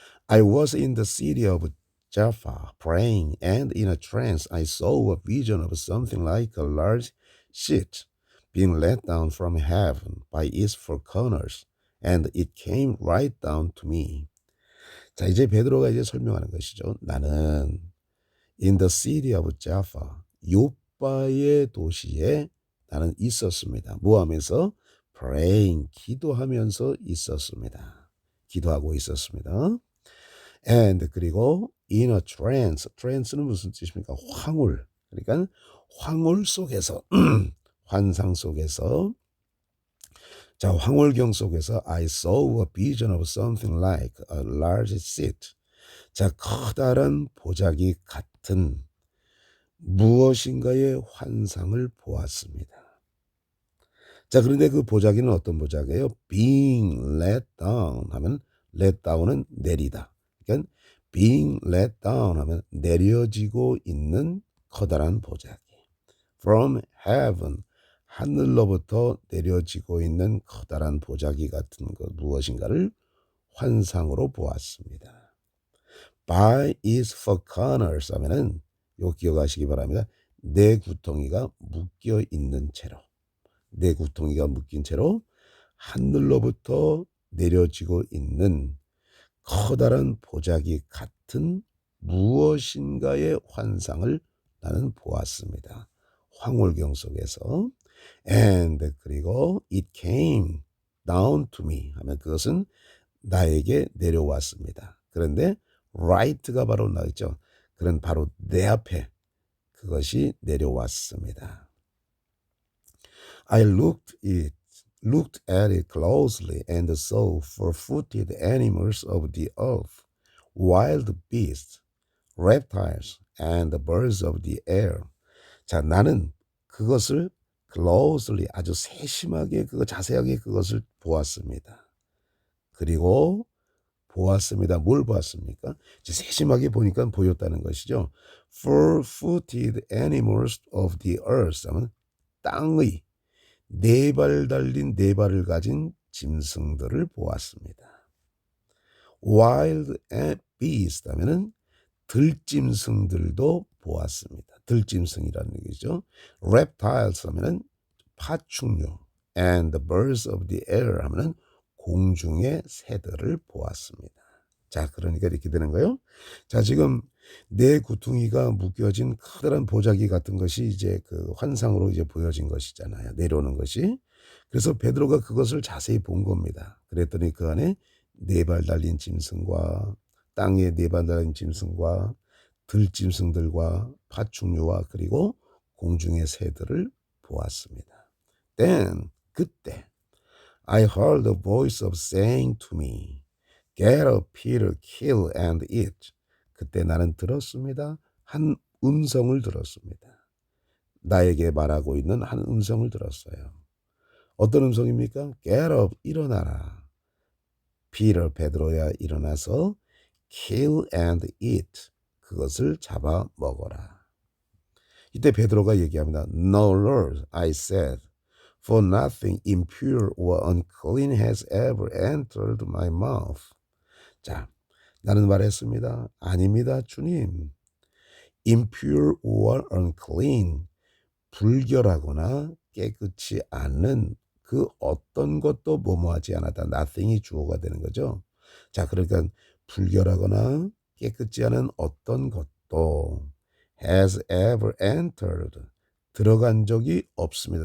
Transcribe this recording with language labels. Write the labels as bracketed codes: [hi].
[en] I was in the city of Jaffa praying, and in a trance I saw a vision of something like a large sheet being let down from heaven by its four corners, and it came right down to me. [ko] 자, 이제 베드로가 이제 설명하는 것이죠. 나는 [en] in the city of Jaffa, [ko] 요빠의 도시에 나는 있었습니다. 뭐 하면서? praying, 기도하면서 있었습니다. 기도하고 있었습니다. and 그리고 [en] in a trance, [ko] trance는 무슨 뜻입니까? 황홀. 그러니까 황홀 속에서 환상 속에서 자, 황홀경 속에서 [en] I saw a vision of something like a large seat. [ko] 자, 커다란 보자기 같은 무엇인가의 환상을 보았습니다. 자, 그런데 그 보자기는 어떤 보자기예요? [en] being let down [ko] 하면 [en] let down [ko] 은 내리다. 그러니까 [en] being let down [ko] 하면 내려지고 있는 커다란 보자기. [en] from heaven [ko] 하늘로부터 내려지고 있는 커다란 보자기 같은 것 무엇인가를 환상으로 보았습니다. [en] by its four corners [ko] 하면은 요 기억하시기 바랍니다. 네 구덩이가 묶여 있는 채로 네 구덩이가 묶인 채로 하늘로부터 내려지고 있는 커다란 보자기 같은 무엇인가의 환상을 나는 보았습니다. 황홀경 속에서 and 그리고 [en] it came down to me [ko] 하면 그것은 나에게 내려왔습니다. 그런데 right가 바로 나있죠. 그런 바로 내 앞에 그것이 내려왔습니다. [en] I looked it looked at it closely and saw four-footed animals of the earth, wild beasts, reptiles, and birds of the air. [ko] 자, 나는 그것을 closely 아주 세심하게 자세하게 그것을 보았습니다. 그리고 보았습니다. 뭘 보았습니까? 이제 세심하게 보니까 보였다는 것이죠. [en] Four-footed animals of the earth [ko] 하면 땅의 네 발 달린 네 발을 가진 짐승들을 보았습니다. [en] Wild beast [ko] 하면은 들짐승들도 보았습니다. 들짐승이라는 얘기죠. Reptiles 하면은 파충류, [en] and the birds of the air [ko] 하면은 공중의 새들을 보았습니다. 자, 그러니까 이렇게 되는 거예요. 자, 지금 내 구퉁이가 묶여진 커다란 보자기 같은 것이 이제 그 환상으로 이제 보여진 것이잖아요. 내려오는 것이. 그래서 베드로가 그것을 자세히 본 겁니다. 그랬더니 그 안에 네 발 달린 짐승과 땅에 네 발 달린 짐승과 들짐승들과 파충류와 그리고 공중의 새들을 보았습니다. [en] Then [ko] 그때 [en] I heard a voice of saying to me, Get up, Peter, kill and eat. [ko] 그때 나는 들었습니다. 한 음성을 들었습니다. 나에게 말하고 있는 한 음성을 들었어요. 어떤 음성입니까? [en] Get up, [ko] 일어나라. Peter, 베드로야 일어나서 [en] kill and eat. [ko] 그것을 잡아 먹어라. 이때 베드로가 얘기합니다. [en] No, Lord, I said, for nothing impure or unclean has ever entered my mouth. [ko] 자, 나는 말했습니다. 아닙니다, 주님. [en] impure or unclean, [ko] 불결하거나 깨끗이 않는 그 어떤 것도 뭐뭐하지 않았다. nothing이 주어가 되는 거죠. 자, 그러니까 불결하거나 깨끗지 않은 어떤 것도 [en] has ever entered, [ko] 들어간 적이 없습니다.